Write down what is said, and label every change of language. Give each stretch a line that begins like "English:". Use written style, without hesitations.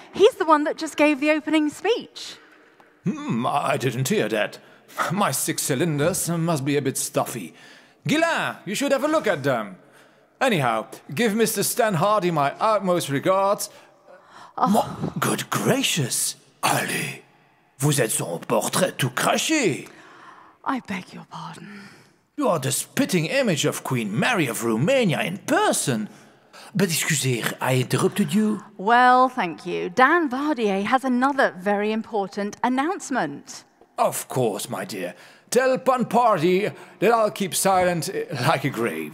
English: He's the one that just gave the opening speech. I didn't hear that. My 6 cylinders must be a bit stuffy. Guylain, you should have a look at them. Anyhow, give Mr. Stan Hardy my utmost regards. Oh. Good gracious!
French: Allez, vous êtes son portrait tout craché.
English: I beg your pardon. You are the spitting image of Queen Mary of Romania in person. But
French: excusez,
English: I interrupted you. Well, thank you. Dan Vardier has another very important announcement. Of course, my dear. Tell Pan Party that I'll keep silent like a grave.